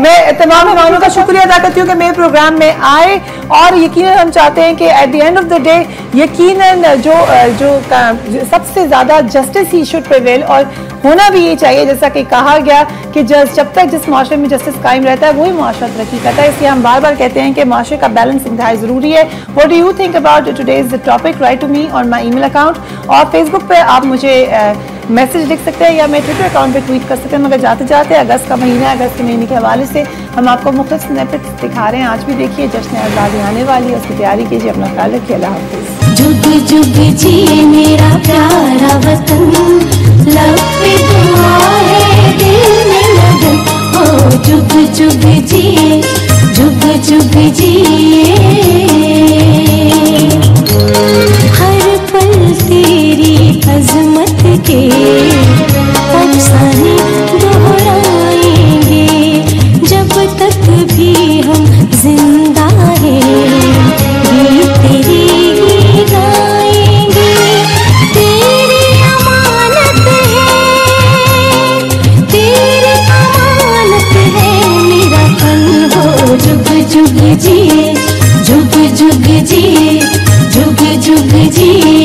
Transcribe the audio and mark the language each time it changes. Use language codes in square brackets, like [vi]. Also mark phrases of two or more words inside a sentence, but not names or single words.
[ur] میں تمام مہمانوں کا شکریہ ادا کرتی ہوں کہ میرے پروگرام میں آئے، اور یقیناً ہم چاہتے ہیں کہ [en] at the end of the day [ur] یقیناً جو سب سے زیادہ جسٹس ہی [en] should prevail, [ur] اور ہونا بھی یہ چاہیے جیسا کہ کہا گیا کہ جب تک جس معاشرے میں جسٹس قائم رہتا ہے وہی معاشرہ ترقی کرتا ہے. اس لیے ہم بار بار کہتے ہیں کہ معاشرے کا بیلنس انتہائی ضروری ہے. [en] What do you think about today's topic? Write to me on my email account, [ur] اور فیس بک پہ آپ مجھے میسج لکھ سکتے ہیں یا میں ٹویٹر اکاؤنٹ پہ ٹویٹ کر سکتے ہیں. مگر جاتے جاتے اگست کا مہینہ ہے، اگست کے مہینے کے حوالے سے ہم آپ کو مختلف سنیپٹس دکھا رہے ہیں. آج بھی دیکھیے، جشن آزادی آنے والی ہے، اس کی تیاری کیجیے. اپنا خیال رکھیے۔ اللہ حافظ. جگ جگ جیے میرا پیارا وطن، لب پہ دعا ہے دل میں لگن، او جگ جگ جیے، جگ جگ جیے. ہر پل تیری عظمت کے افسانے دہرائیں گے، جب تک بھی ہم زندہ ہیں گیت تیری ہی گائیں گے. تیری امانت ہے، تیری امانت ہے میرا فن, ہو جگ جگ جیے، جگ جگ جیے، جگ جگ جیے.